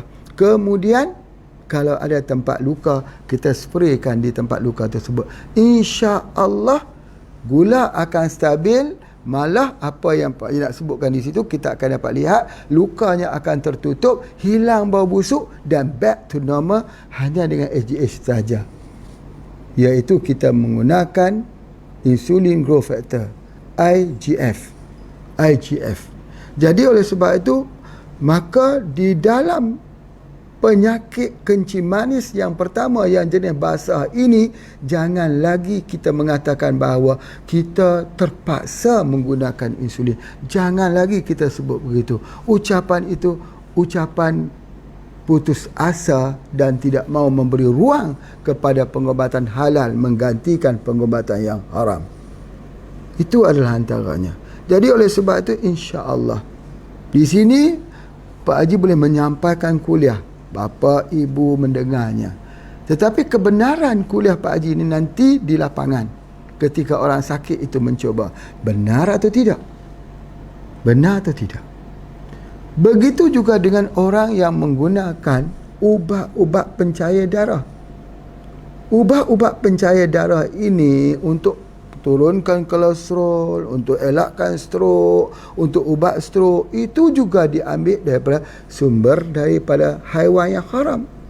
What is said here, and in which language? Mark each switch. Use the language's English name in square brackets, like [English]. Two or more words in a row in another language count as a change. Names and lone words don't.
[Malay] Kemudian kalau ada tempat luka, kita spraykan di tempat luka tersebut. Insya-Allah gula akan stabil. Malah apa yang Pak Haji nak sebutkan di situ, kita akan dapat lihat lukanya akan tertutup, hilang bau busuk dan [English] back to normal [Malay] hanya dengan HGH saja. Iaitu kita menggunakan [English] insulin growth factor, [Malay] IGF. Jadi oleh sebab itu, maka di dalam penyakit kencing manis yang pertama yang jenis basah ini, jangan lagi kita mengatakan bahawa kita terpaksa menggunakan insulin. Jangan lagi kita sebut begitu. Ucapan itu ucapan putus asa dan tidak mau memberi ruang kepada pengobatan halal menggantikan pengobatan yang haram. Itu adalah antaranya. Jadi oleh sebab itu, insya-Allah di sini Pak Haji boleh menyampaikan kuliah, bapa ibu mendengarnya. Tetapi kebenaran kuliah Pak Haji ini nanti di lapangan ketika orang sakit itu mencuba. Benar atau tidak? Benar atau tidak? Begitu juga dengan orang yang menggunakan ubat-ubat pencair darah. Ubat-ubat pencair darah ini untuk turunkan kolesterol, untuk elakkan stroke, untuk ubat stroke, itu juga diambil daripada sumber daripada haiwan yang haram.